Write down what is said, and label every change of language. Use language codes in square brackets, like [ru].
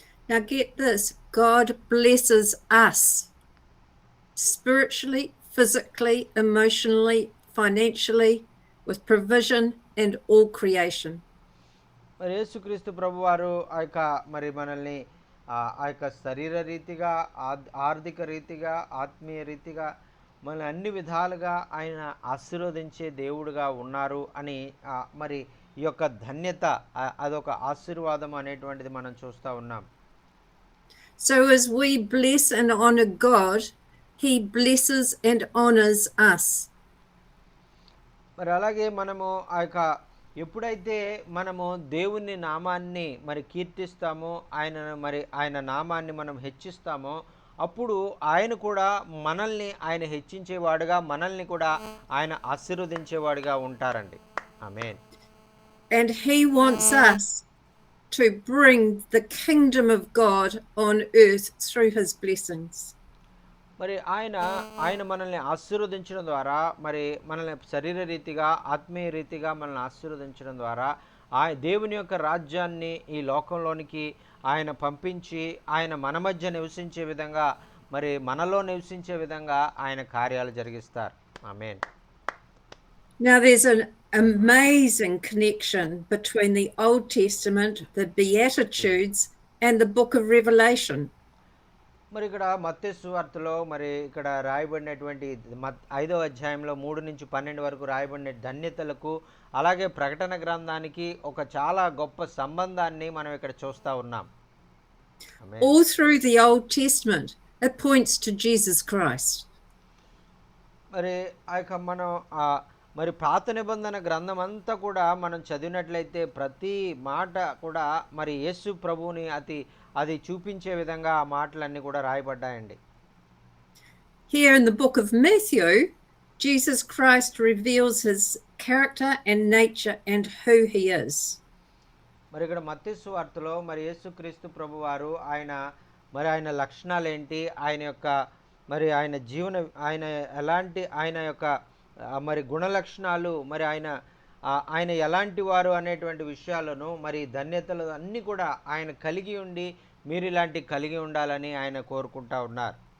[en] Now get this, God blesses us spiritually, physically, emotionally, financially, with provision and all creation. [te] మరి యేసుక్రీస్తు ప్రభువారు ఆ యొక్క మరి మనల్ని ఆ యొక్క శరీర రీతిగా, ఆర్థిక రీతిగా, ఆత్మీయ రీతిగా మనల్ని అన్ని విధాలుగా ఆయన ఆశీర్వదించే దేవుడుగా ఉన్నారు అని మరి ఈ యొక్క ధన్యత అదొక ఆశీర్వాదం అనేటువంటిది మనం చూస్తూ ఉన్నాం. [en] So as we bless and honor God, he blesses and honors us. [te] మరి అలాగే మనము ఆ యొక్క ఎప్పుడైతే మనము దేవుని నామాన్ని మరి కీర్తిస్తామో, ఆయన నామాన్ని మనం హెచ్చిస్తామో, అప్పుడు ఆయన కూడా మనల్ని ఆయన హెచ్చించేవాడుగా, మనల్ని కూడా ఆయన ఆశీర్వదించేవాడుగా ఉంటారండి. ఆమేన్. [en] And he wants us to bring the kingdom of God on earth through his blessings. [te] మరి ఆయన మనల్ని ఆశీర్వదించడం ద్వారా, మరి మనల్ని శరీర రీతిగా, ఆత్మీయ రీతిగా మనల్ని ఆశీర్వదించడం ద్వారా దేవుని యొక్క రాజ్యాన్ని ఈ లోకంలోనికి ఆయన పంపించి ఆయన మన మధ్య నివసించే విధంగా, మరి మనలో నివసించే విధంగా ఆయన కార్యాలు జరిగిస్తారు. ఆమేన్. [en] Now there's an amazing connection between the Old Testament, the Beatitudes, and the book of Revelation. [te] మరి ఇక్కడ మత్తయి సువార్తలో మరి ఇక్కడ రాయబడినటువంటి 5వ అధ్యాయంలో 3-12 వరకు రాయబడిన ధన్యతలకు, అలాగే ప్రకటన గ్రంథానికి ఒక చాలా గొప్ప సంబంధాన్ని మనం ఇక్కడ చూస్తూ ఉన్నాం. [en] All through the Old Testament it points to Jesus Christ. [te] మరి ఆ యొక్క మనం మరి పాత నిబంధన గ్రంథం అంతా కూడా మనం చదివినట్లయితే ప్రతి మాట కూడా మరి యేసు ప్రభువుని అది చూపించే విధంగా ఆ మాటలన్నీ కూడా రాయబడ్డాయండి. [en] Here in the book of Matthew, Jesus Christ reveals his character and nature and who he is. [te] మరి ఇక్కడ మత్తయి సువార్తలో మరి యేసుక్రీస్తు ప్రభువారు ఆయన లక్షణాలు ఏంటి, ఆయన యొక్క మరి ఆయన ఎలాంటి, ఆయన యొక్క మరి గుణ లక్షణాలు, మరి ఆయన ఎలాంటి వారు అనేటువంటి విషయాలను, మరి ధన్యతలు అన్నీ కూడా ఆయన కలిగి ఉండి మీరు ఇలాంటి కలిగి ఉండాలని ఆయన కోరుకుంటా ఉన్నారు.